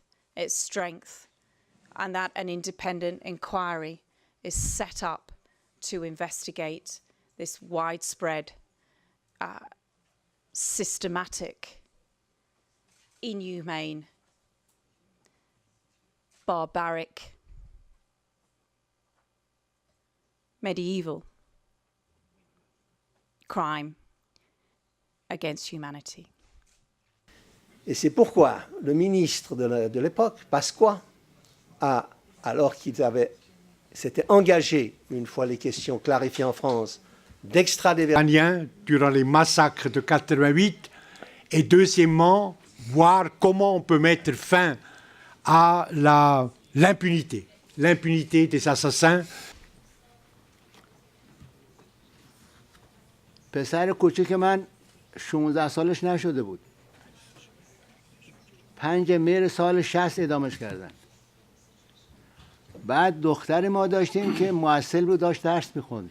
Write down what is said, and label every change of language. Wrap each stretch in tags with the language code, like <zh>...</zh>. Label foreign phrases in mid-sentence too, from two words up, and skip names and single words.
<en>its strength, and that an independent inquiry is set up to investigate this widespread, systematic, inhumane, barbaric, medieval crime against humanity.</en> <fr>Et c'est pourquoi le ministre de l'époque, Pasqua, alors qu'il s'était engagé, une fois les questions clarifiées en France, d'extrader Iraniens durant les massacres de 88, et deuxièmement, voir comment on peut mettre fin à l'impunité des assassins.</fr> <fa>پسر کوچک من 16 سالش نشده بود. 5 مهر سال 60 اعدامش کردن. بعد دختری ما داشتیم که معسل بود، داشت درس میخوند.</fa>